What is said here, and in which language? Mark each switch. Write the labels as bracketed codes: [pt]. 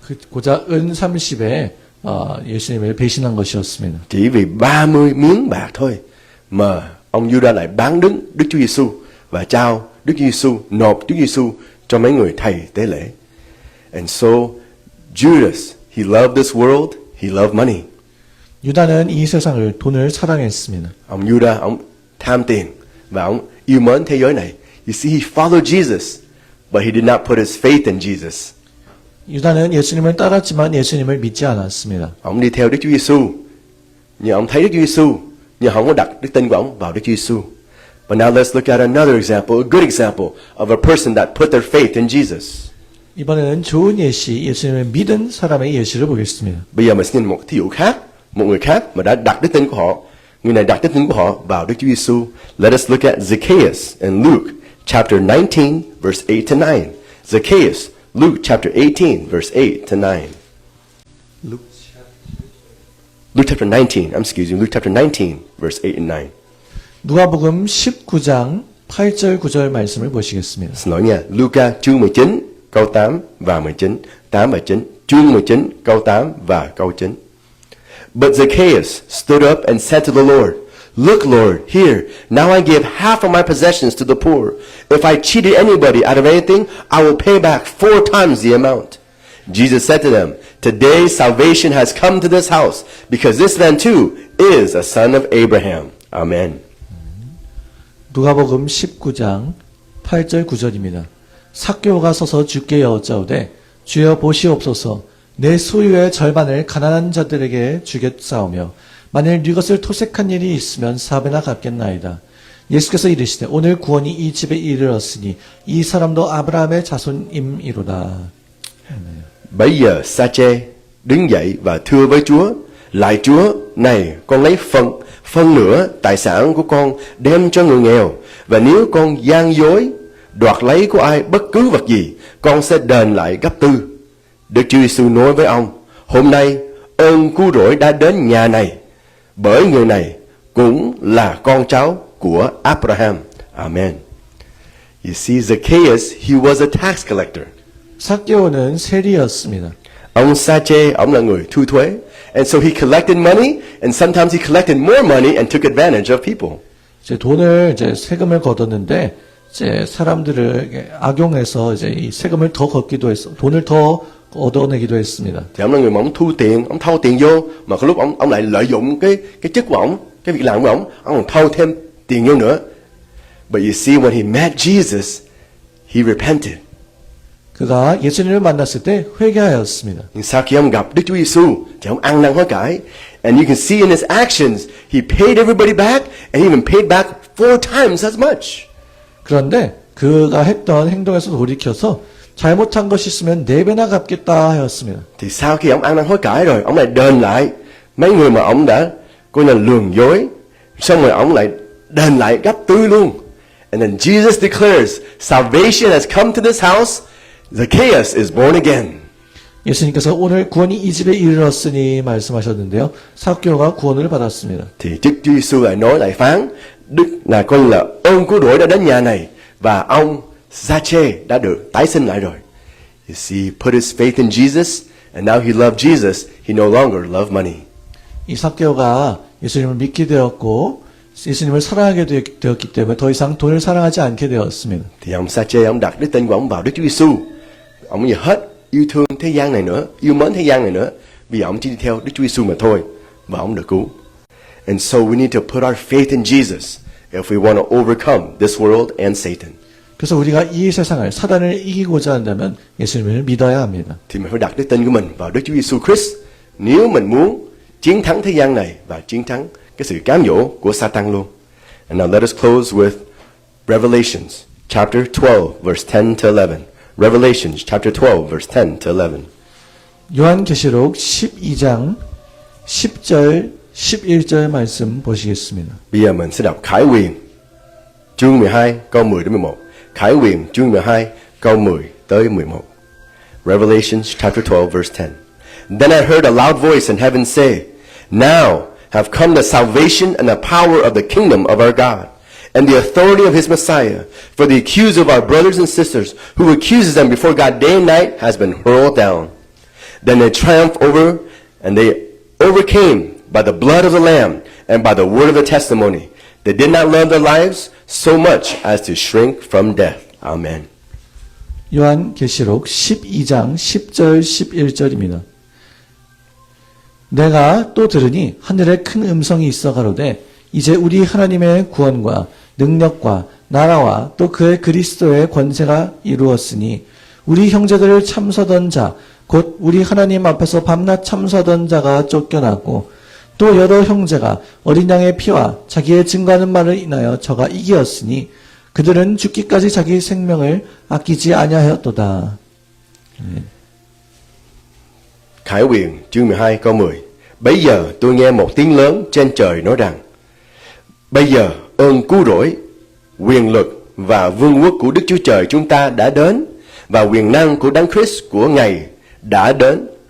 [ko] 고작 은 30에 예수님을 배신한 것이었습니다. [vi] Chỉ vì 30 miếng bạc thôi mà ông Judas lại bán đứng Đức Chúa Giêsu và trao Đức Chúa Giêsu, nộp Đức Chúa Giêsu cho mấy người thầy tế lễ. [en] And so Judas, he loved this world, he loved money. [ko] 유다는 이 세상을 돈을 사랑했습니다. [vi] Ông Judas, ông tham tiền và ông yêu mến thế giới này. [en] You see, he followed Jesus, but he did not put his faith in Jesus. [ko] 유다는 예수님을 따랐지만 예수님을 믿지 않았습니다. [vi] Ông đi theo Đức Chúa Giêsu, nhưng ông thấy Đức Chúa Giêsu, nhưng không có đặt đức tin của ông vào Đức Chúa Giêsu. [en] But now let's look at another example, a good example of a person that put their faith in Jesus. [ko] 이번에는 좋은 예시, 예수님을 믿은 사람의 예시를 보겠습니다. [vi] Bây giờ mình sẽ nhìn một thí dụ khác, một người khác mà đã đặt đức tin của họ. Người này đặt đức tin của họ vào Đức Chúa Giêsu. [en] Let us look at Zacchaeus in Luke chapter 19 verse 8 to 9. Zacchaeus, Luke chapter 18 verse 8 to 9. Luke chapter 19 verse 8 and 9. [ko] 누가복음 19장 8절 9절 말씀을 보시겠습니다. [vi] Xin lỗi nha, Luca chương 19 câu 8 và 19, 8 và 9, chương 19 câu 8 và câu 9. [en] But Zacchaeus stood up and said to the Lord, Look, Lord, here, now I give half of my possessions to the poor. If I cheated anybody out of anything, I will pay back 4 times the amount. Jesus said to them, Today salvation has come to this house, because this man too is a son of Abraham. Amen. [ko] 누가복음 19장 8절 9절입니다. 삭개오가 서서 주께 여짜오되 주여 보시옵소서 내 소유의 절반을 가난한 자들에게 주겠사오며 만일 이것을 토색한 일이 있으면 4배나 갚겠나이다. 예수께서 이르시되 오늘 구원이 이 집에 이르렀으니 이 사람도 아브라함의 자손임이로다. [vi] Bây giờ Sa-chê đứng dậy và thưa với Chúa, Lạy Chúa, này con lấy phân nửa tài sản của con đem cho người nghèo, và nếu con gian dối đoạt lấy của ai bất cứ vật gì, con sẽ đền lại gấp 4. Đức Chúa Giêsu nói với ông, hôm nay ơn cứu rỗi đã đến nhà này, bởi người này cũng là con cháu của Abraham. Amen. [en] You see, Zacchaeus, he was a tax collector. [ko] 삭개오는 세리였습니다. [vi] Ông Sa-chê, ông là người thu thuế. [en] And so he collected money, and sometimes he collected more money and took advantage of people. [ko] 세금을 걷었는데, 사람들을 악용해서 이 세금을 더 걷기도 했어. 돈을 더 얻어내기도 했습니다. [vi] Thì ông là người mà ông thu tiền, ông thâu tiền vô, mà cái lúc ông lại lợi dụng cái chức của ông, cái việc làm của ông còn thâu thêm tiền vô nữa. [en] But you see, when he met Jesus, he repented. [ko] 그가 예수님을 만났을 때 회개하였습니다. [vi] Nhưng sau khi ông gặp Đức Chúa Giêsu thì ông ăn năn hối cải. [en] And you can see in his actions, he paid everybody back and he even paid back 4 times as much. [ko] 그런데 그가 했던 행동에서 돌이켜서 잘못한 것이 있으면 4배나 갚겠다 하였습니다. [vi] Thì sau khi ông ăn năn hối cải rồi, ông lại đền lại mấy người mà ông đã coi là lường dối, xong rồi ông lại đền lại gấp 4 luôn. [en] And then Jesus declares, salvation has come to this house. Zacchaeus is born again. [ko] 예수님께서 오늘 구원이 이 집에 이르렀으니 말씀하셨는데요. 삭개오가 구원을 받았습니다. [vi] Thì Đức Chúa Giêsu lại nói lại phán, Đức là coi là ơn cứu rỗi đã đến nhà này, và ông Sa-chê đã được tái sinh lại rồi. [en] You see, he put his faith in Jesus, and now he loved Jesus. He no longer loved money. [ko] 이 삭개오가 예수님을 믿게 되었고 예수님을 사랑하게 되었기 때문에 더 이상 돈을 사랑하지 않게 되었습니다. [vi] Thì ông Sa-chê, ông đặt đức tin của ông vào Đức Chúa Giêsu. Ông như hết yêu thương thế gian này nữa, yêu mến thế gian này nữa, vì ông chỉ đi theo Đức Chúa Giêsu mà thôi, và ông được cứu. [en] And so we need to put our faith in Jesus if we want to overcome this world and Satan. [ko] 그래서 우리가 이 세상을 사단을 이기고자 한다면 예수님을 믿어야 합니다. [vi] Thì mình phải đặt đức tin của mình vào Đức Chúa Giêsu Christ nếu mình muốn chiến thắng thế gian này và chiến thắng cái sự cám dỗ của Satan luôn. [en] And now let us close with Revelations chapter 12 verse 10 to 11. Revelations chapter 12 verse 10 to 11. [ko] 요한계시록 12장 10절 11절 말씀 보시겠습니다. [vi] Bây giờ mình sẽ đọc Khải Huyền chương 12 câu 10 đến 11. Khải Huyền chương 12 câu 10 tới 11. [en] Revelations chapter 12 verse 10. Then I heard a loud voice in heaven say, Now have come the salvation and the power of the kingdom of our God, and the authority of his Messiah. For the accuser of our brothers and sisters, who accuses them before God day and night, has been hurled down. Then they triumphed over, and they overcame by the blood of the Lamb and by the word of the testimony. They did not love their lives so much as to shrink from death. Amen. [ko] 요한계시록 12장 10절 11절입니다. 내가 또 들으니 하늘에 큰 음성이 있어 가로되 이제 우리 하나님의 구원과 능력과 나라와 또 그의 그리스도의 권세가 이루었으니 우리 형제들을 참서던 자 곧 우리 하나님 앞에서 밤낮 참서던 자가 쫓겨났고 또 여러 형제가 어린 양의 피와 자기의 증거하는 말을 인하여 저가 이기었으니 그들은 죽기까지 자기 생명을 아끼지 아니하였도다. [vi] Khải Huyền chương 12 câu 10. Bấy giờ tôi nghe một tiếng lớn trên trời nói rằng, bây giờ ơn cứu rỗi, quyền lực và vương quốc của Đức Chúa Trời chúng ta đã đến, và quyền năng của Đấng Christ của Ngài đã đến.